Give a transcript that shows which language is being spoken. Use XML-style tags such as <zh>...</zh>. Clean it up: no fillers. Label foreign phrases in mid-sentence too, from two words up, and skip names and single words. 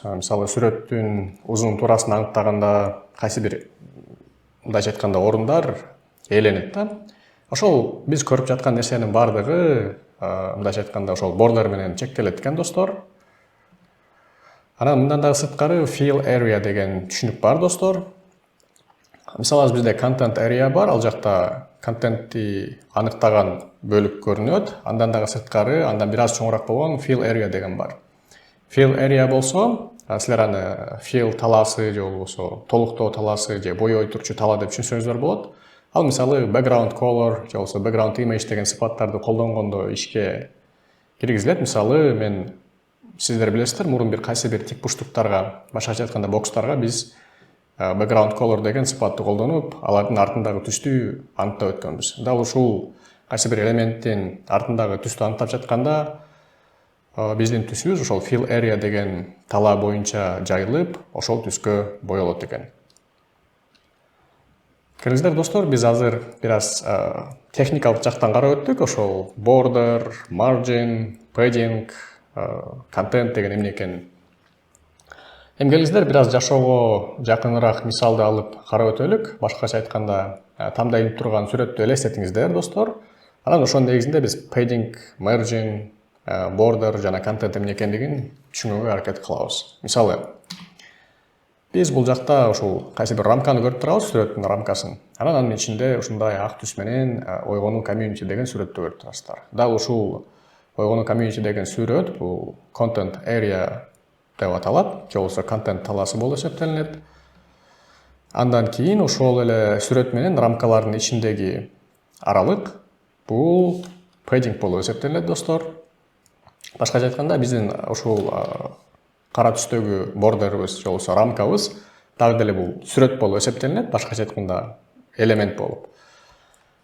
<ky>Мисалы сүрөттүн узун турасын аныктаганда кайсы бир мындайча айтканда орундар ээленет да. Ошол биз көрүп жаткан нерсенин бардыгы мындайча айтканда ошол бордер менен чектелет экен достор. Анан мындан дагы сырткары</ky> <en>fill area</en> <ky>деген түшүнүк бар достор. Мисалы бизде</ky> <en>content area</en> <ky>бар, ал жакта контентти аныктаган бөлүк көрүнөт. Андан дагы сырткары, андан бир аз чоңураак болгон</ky> <en>fill area</en> <ky>деген бар.</ky> <en>Fill area</en> <ky>болсо, силер аны fill талаасы же болбосо толуктоо талаасы же боёй турчу тала деп түшүнсөңүздөр болот. Ал мисалы</ky> <en>background color</en> <ky>же болбосо</ky> <en>background image</en> <ky>деген сыпаттарды колдонгондо ишке киргизилет. Мисалы сиздер билесиздер, мурун кайсы бир тик бурчтуктарга, башкача айтканда бокстарга биз</ky> <en>background color</en> <ky>деген сыпатты колдонуп, алардын артындагы түстү аныктап өткөнбүз. Дал ушул кайсы бир элементтин артындагы түстү аныктап жатканда биздин түсүбүз ошол</ky> <en>fill area</en> <ky>деген талаа боюнча жайылып, ошол түскө боелот экен. Келиңиздер достор, биз азыр бир аз техникалык жактан карап өттүк. Ошол</ky> <en>border, margin, padding, content</en> <ky>деген эмне экенин. Эми келиңиздер бир аз жашоого жакыныраак мисалды алып карап өтөлүк. Башкача айтканда, тамда илинип турган сүрөттү элестетиңиздер достор. Анан ошонун негизинде биз</ky> <en>padding, margin, border</en> <ky>жана content эмне экендигин түшүнүүгө аракет кылабыз. Мисалы, биз бул жакта ушул кайсы бир рамканы көрүп турабыз, сүрөттүн рамкасын. Анан анын ичинде ушундай ак түс менен ойгонуу community деген сүрөттү көрүп турасыздар. Дал ушул ойгонуу community деген сүрөт бул content area деп аталат, же болбосо контент талаасы болуп эсептелинет. Андан кийин ошол эле сүрөт менен рамкалардын ичиндеги аралык бул padding болуп эсептелинет достор. Башкача айтканда, биздин ушул кара түстөгү бордерибиз же болбосо рамкабыз дагы деле бул сүрөт болуп эсептелинет, башкача айтканда элемент болуп.</ky>